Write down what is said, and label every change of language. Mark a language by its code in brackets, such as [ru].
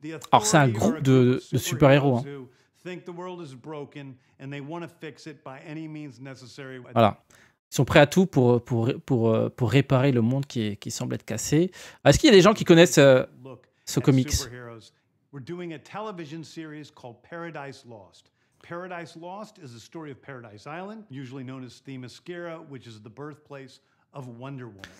[fr] Alors c'est un groupe de super-héros. Hein. [en] think the world is broken and they want to fix it by any means necessary. [fr] Voilà. Ils sont prêts à tout pour réparer le monde qui semble être cassé. Est-ce qu'il y a des gens qui connaissent ce comics? [en] We're doing a television series called Paradise Lost. Paradise Lost is the story of Paradise Island, usually known as Themyscira, which is the birthplace of Wonder Woman.